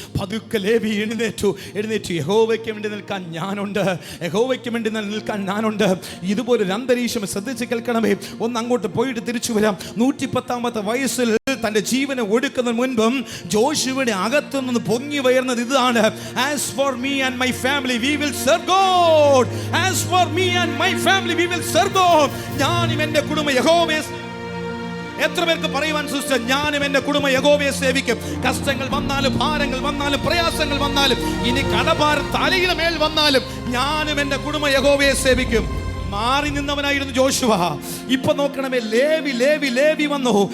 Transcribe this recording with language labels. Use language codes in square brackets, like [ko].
[ml] പതുക്കെ ലേവി എഴുന്നേറ്റു. യഹോവയ്ക്ക് വേണ്ടി നിൽക്കാൻ ഞാനുണ്ട്, യഹോവയ്ക്ക് വേണ്ടി നിൽക്കാൻ ഞാനുണ്ട്. ഇതുപോലൊരു അന്തരീക്ഷം ശ്രദ്ധിച്ച് കേൾക്കണമേ. ഒന്ന് അങ്ങോട്ട് പോയിട്ട് തിരിച്ചു വരാം. 110-ാമത്തെ വയസ്സിൽ തന്റെ ജീവനെ ഒടുക്കുന്നതിന് മുൻപും ജോഷുവയുടെ അകത്തു നിന്ന് പൊങ്ങി വരുന്നത് ഇതാണ്: [en] As for me and my family we will serve God. As for me and my family we will serve God. [ml] ഞാനും എൻ്റെ കുടുംബം യഹോവയെ. എത്ര പേർക്ക് പറയുവാൻ സിസ്റ്റർ, ഞാനും എൻ്റെ കുടുംബം യഹോവയെ സേവിക്കും. കഷ്ടങ്ങൾ വന്നാലും, ഭാരങ്ങൾ വന്നാലും, പ്രയാസങ്ങൾ വന്നാലും, ഇനി കടഭാരം തലയുടെ മേൽ വന്നാലും ഞാനും എൻ്റെ കുടുംബം യഹോവയെ സേവിക്കും. മാറി നിന്നവനായിരുന്നു ജോഷുവ. ഇപ്പൊ നോക്കണമേ, ലേവി വന്നു.